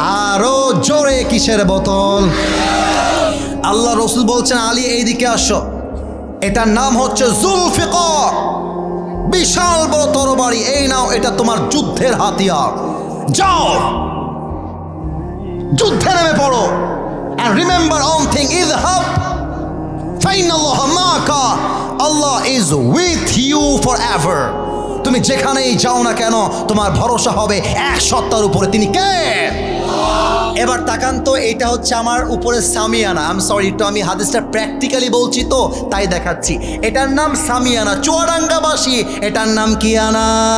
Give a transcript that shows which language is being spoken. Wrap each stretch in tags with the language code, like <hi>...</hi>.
<bn>আরো জোরে, কিসের বোতল? আল্লাহ রসুল বলছেন, আলী এইদিকে আসো। এটার নাম হচ্ছে জুলফিকার, বিশাল বড় তরবারি, এই নাও, এটা তোমার যুদ্ধের হাতিয়ার। যাও যুদ্ধে নেমে পড়ো।</bn> <en>And remember one thing,</en> <ar>idhab fa inna Allah ma'aka,</ar> <en>Allah is with you forever.</en> <bn>তুমি যেখানেই যাও না কেন তোমার ভরসা হবে এক সত্তার উপরে। তিনি কে? এবার তাকান তো, এটা হচ্ছে আমার উপরে সামিয়ানা।</bn> <en>I am sorry,</en> <bn>একটু আমি হাদিসটা প্র্যাকটিক্যালি বলছি তো তাই দেখাচ্ছি। এটার নাম সামিয়ানা। চুয়াডাঙ্গাবাসী, এটার নাম কি আনা?</bn>